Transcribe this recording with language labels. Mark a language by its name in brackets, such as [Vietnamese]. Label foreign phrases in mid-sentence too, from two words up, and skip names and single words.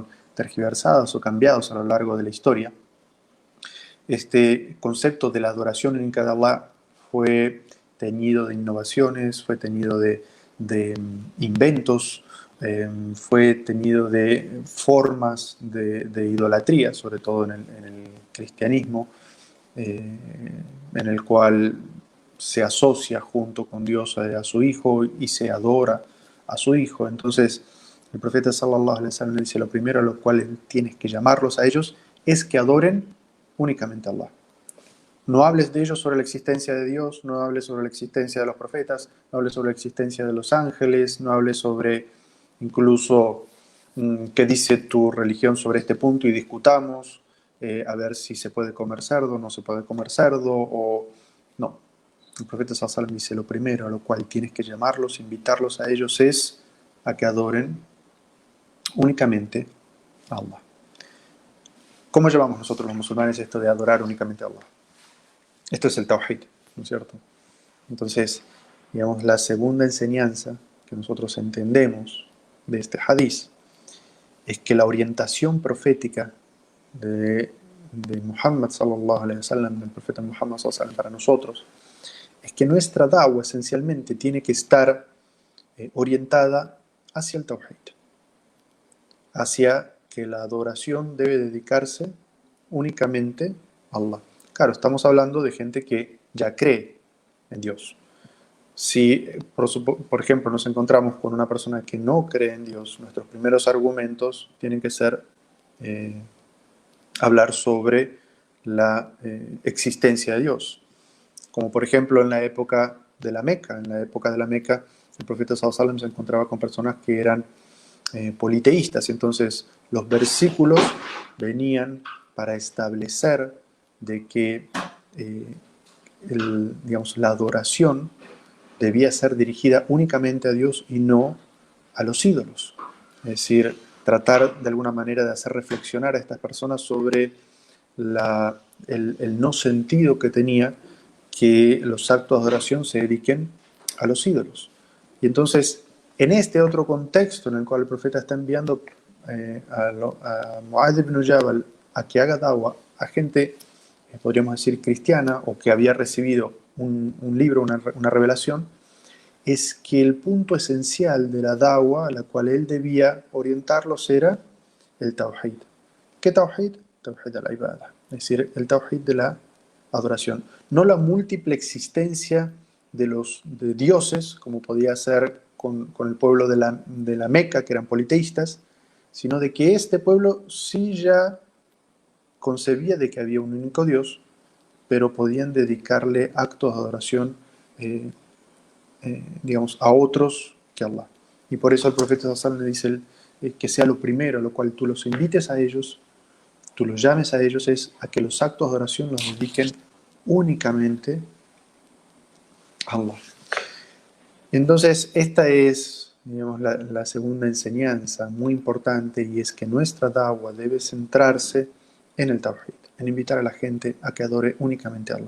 [Spanish] tergiversadas o cambiados a lo largo de la historia, este concepto de la adoración única de Allah fue teñido de innovaciones, fue teñido de inventos, fue teñido de formas de idolatría, sobre todo en el cristianismo, en el cual se asocia junto con Dios a su Hijo y se adora a su Hijo. Entonces, el profeta [Arabic] صلى الله عليه وسلم [Spanish] dice, lo primero a lo cual tienes que llamarlos a ellos es que adoren únicamente a Allah. No hables de ellos sobre la existencia de Dios, no hables sobre la existencia de los profetas, no hables sobre la existencia de los ángeles, no hables sobre incluso qué dice tu religión sobre este punto y discutamos, a ver si se puede comer cerdo, no se puede comer cerdo, o no. El profeta [Arabic] صلى الله عليه وسلم [Spanish] dice, lo primero a lo cual tienes que llamarlos, invitarlos a ellos es a que adoren únicamente a Allah. ¿Cómo llamamos nosotros los musulmanes esto de adorar únicamente a Allah? Esto es el Tawhid, ¿no es cierto? Entonces, digamos, la segunda enseñanza que nosotros entendemos de este hadiz es que la orientación profética de Muhammad [Arabic] صلى الله عليه وسلم, [Spanish] del profeta Muhammad [Arabic] صلى الله عليه وسلم [Spanish] para nosotros, es que nuestra da'wah esencialmente tiene que estar orientada hacia el Tawhid, hacia que la adoración debe dedicarse únicamente a Allah. Claro, estamos hablando de gente que ya cree en Dios. Si, por ejemplo, nos encontramos con una persona que no cree en Dios, nuestros primeros argumentos tienen que ser hablar sobre la existencia de Dios. Como por ejemplo en la época de la Meca. En la época de la Meca, el profeta [Arabic] صلى الله عليه وسلم [Spanish] se encontraba con personas que eran politeístas. Entonces, los versículos venían para establecer de que digamos, la adoración debía ser dirigida únicamente a Dios y no a los ídolos. Es decir, tratar de alguna manera de hacer reflexionar a estas personas sobre el no sentido que tenía que los actos de adoración se dediquen a los ídolos. Y entonces, en este otro contexto en el cual el profeta está enviando a Mu'adh ibn Jabal a que haga da'wah a gente, podríamos decir, cristiana, o que había recibido un libro, una revelación, es que el punto esencial de la da'wah a la cual él debía orientarlos era el tawhid. ¿Qué tawhid? [Arabic] توحيد العبادة, [Spanish] es decir, el tawhid de la adoración. No la múltiple existencia de dioses, como podía ser con el pueblo de la Meca, que eran politeístas, sino de que este pueblo sí ya concebía de que había un único Dios, pero podían dedicarle actos de adoración digamos, a otros que Allah. Y por eso el profeta [Arabic] صلى الله عليه وسلم [Spanish] le dice que sea lo primero, a lo cual tú los invites a ellos, tú los llames a ellos, es a que los actos de oración los dediquen únicamente a Allah. Entonces, esta es, digamos, la segunda enseñanza muy importante, y es que nuestra da'wah debe centrarse en el tawhid, en invitar a la gente a que adore únicamente a Allah.